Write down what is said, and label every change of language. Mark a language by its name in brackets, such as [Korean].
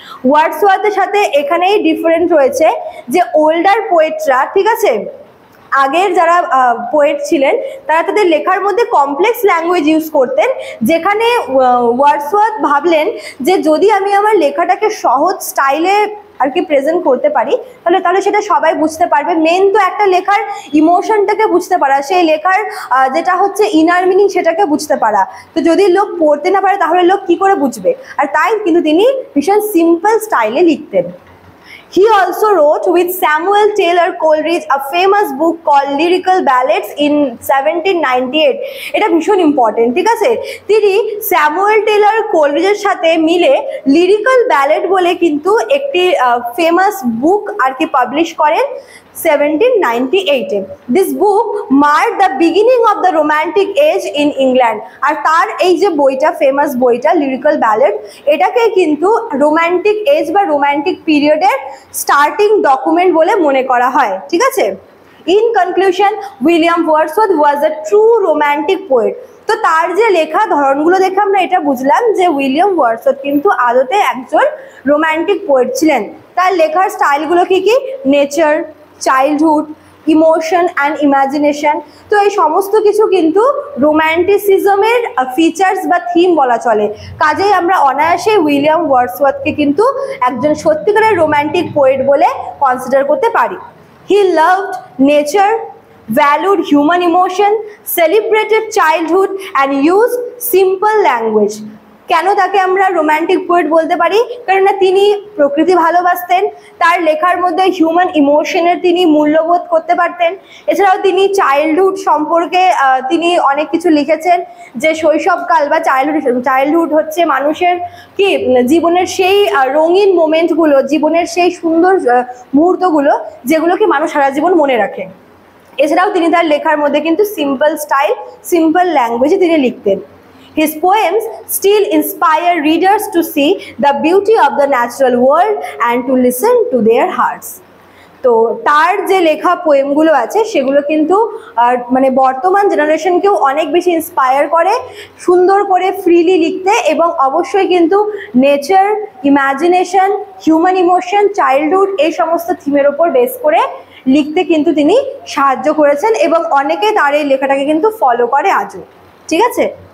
[Bangla] ওয়ার্ডসওয়ার্থের সাথে এখানেই ডিফারেন্ট রয়েছে যে ওল্ডার পোয়েটরা, ঠিক আছে, আগের যারা পোয়েট ছিলেন তারা তাদের লেখার মধ্যে কমপ্লেক্স ল্যাঙ্গুয়েজ ইউজ করতেন, যেখানে ওয়ার্ডসওয়ার্থ ভাবলেন যে যদি আমি আমার লেখাটাকে সহজ স্টাইলে আর কি প্রেজেন্ট করতে পারি তাহলে সেটা সবাই বুঝতে পারবে। মেন তো একটা লেখার ইমোশনটাকে বুঝতে পারা, সেই লেখার যেটা হচ্ছে ইনার মিনিং সেটাকে বুঝতে পারা। তো যদি লোক পড়তে না পারে তাহলে লোক কি করে বুঝবে? আর তাই কিন্তু তিনি ভীষণ সিম্পল স্টাইলে লিখতেন। [English] He also wrote with Samuel Taylor Coleridge a famous book called Lyrical Ballads in 1798. [Bangla] এটা ভীষণ ইম্পর্টেন্ট, ঠিক আছে। তিনি স্যামুয়েল টেলর কোলরিজের সাথে মিলে লিরিক্যাল ব্যালেড বলে কিন্তু একটি ফেমাস বুক আর কি পাবলিশ করেন 1798-এ। [English] This book mark the beginning of the romantic age in England. [Bangla] আর তার এই যে বইটা, ফেমাস বইটা লিরিক্যাল ব্যালেড, এটাকে কিন্তু রোম্যান্টিক এজ বা রোম্যান্টিক পিরিয়ডের স্টার্টিং ডকুমেন্ট বলে মনে করা হয়, ঠিক আছে। [English] In conclusion, William Wordsworth was a true romantic poet. [Bangla] তো তার যে লেখা ধরনগুলো দেখে আমরা এটা বুঝলাম যে উইলিয়াম ওয়ার্ডসওয়ার্থ কিন্তু আদতে একজন রোম্যান্টিক পোয়েট ছিলেন। তার লেখার স্টাইলগুলো কি কি? [English] Nature, childhood, emotion and imagination. [Bangla] তো এই সমস্ত কিছু কিন্তু রোম্যান্টিসিজমের ফিচার্স বা থিম বলা চলে। কাজেই আমরা অনায়াসে উইলিয়াম ওয়ার্ডসওয়ার্থকে কিন্তু একজন সত্যিকারের রোম্যান্টিক পোয়েট বলে কনসিডার করতে পারি। [English] He loved nature, valued human emotion, celebrated childhood and used simple language. [Bangla] কেন তাকে আমরা রোম্যান্টিক পোয়েট বলতে পারি? কারণ তিনি প্রকৃতি ভালোবাসতেন, তার লেখার মধ্যে হিউম্যান ইমোশনের তিনি মূল্যবোধ করতে পারতেন। এছাড়াও তিনি চাইল্ডহুড সম্পর্কে তিনি অনেক কিছু লিখেছেন, যে শৈশবকাল বা চাইল্ডহুড হচ্ছে মানুষের কি জীবনের সেই রঙিন মোমেন্টগুলো, জীবনের সেই সুন্দর মুহূর্তগুলো যেগুলোকে মানুষ সারা জীবন মনে রাখে। এছাড়াও তিনি তার লেখার মধ্যে কিন্তু সিম্পল স্টাইল, সিম্পল ল্যাঙ্গুয়েজে তিনি লিখতেন। [English] His poems still inspire readers to see the beauty of the natural world and to listen to their hearts. [Bangla] তো তার যে লেখা পোয়েমগুলো আছে সেগুলো কিন্তু মানে বর্তমান জেনারেশনকেও অনেক বেশি ইন্সপায়ার করে সুন্দর করে ফ্রিলি লিখতে, এবং অবশ্যই কিন্তু nature, imagination, human emotion, childhood এই সমস্ত থিমের ওপর বেস করে লিখতে কিন্তু তিনি সাহায্য করেছেন, এবং অনেকে তার এই লেখাটাকে কিন্তু ফলো করে আজও, ঠিক আছে।